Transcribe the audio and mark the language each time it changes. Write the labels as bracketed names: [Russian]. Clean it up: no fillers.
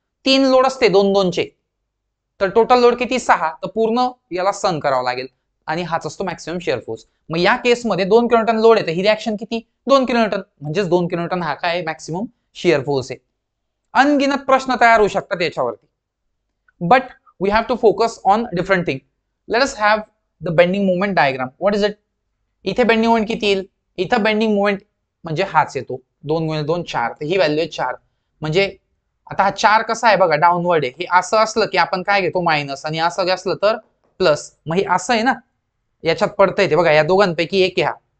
[Marathi] 3 load असते 2 चे, तर टोटल लोड किती 6, तर पूर्ण याला सहन करावं लागेल, आणि हाच असतो मॅक्सिमम शिअर फोर्स. मग या केसमध्ये 2 किलोन्यूटन लोड येते, ही रिएक्शन किती 2 किलोन्यूटन, म्हणजेच 2 किलोन्यूटन हा काय मॅक्सिमम शिअर फोर्स आहे. अनगिनत प्रश्न तयार होऊ शकतात याच्यावरती, [English] But we have to focus on different thing. Let us have the bending moment diagram. What is it? [Marathi] इथे बेंडिंग मोमेंट किती येईल, इथं बेंडिंग मोमेंट म्हणजे हाच येतो 2 × 2 4, तर ही व्हॅल्यू आहे 4. म्हणजे आता हा 4 कसा आहे बघा, डाऊनवर्ड आहे. हे असं असलं की आपण काय घेतो मायनस, आणि असं असलं तर प्लस. मग हे असं आहे ना, याच्यात पडता येते बघा, या दोघांपैकी एक आहे.